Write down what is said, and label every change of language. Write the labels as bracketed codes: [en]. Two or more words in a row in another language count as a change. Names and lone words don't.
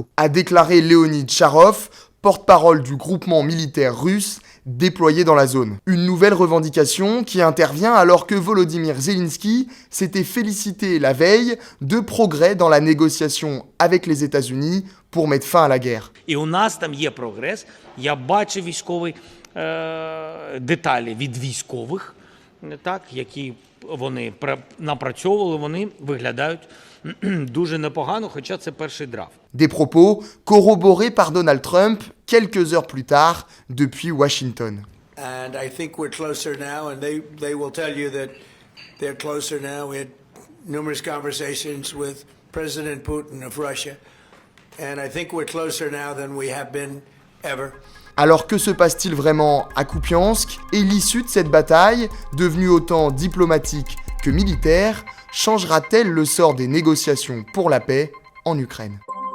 [fr] A déclaré Leonid Charov, porte-parole du groupement militaire russe déployé dans la zone. Une nouvelle revendication qui intervient alors que Volodymyr Zelensky s'était félicité la veille de progrès dans la négociation avec les États-Unis pour mettre fin à la guerre. [uk] І у нас там є прогрес. Я бачив військові деталі від військових, так, які вони напрацьовували, вони виглядають дуже непогано, хоча це перший драфт. [fr] Des propos corroborés par Donald Trump quelques heures plus tard depuis Washington. [en] And I think we're closer now, and they will tell you that they're closer now. numerous conversations with President Putin of Russia, and I think we're closer now than we have been ever. [fr] Alors que se passe-t-il vraiment à Kupiansk et l'issue de cette bataille, devenue autant diplomatique que militaire, changera-t-elle le sort des négociations pour la paix en Ukraine ?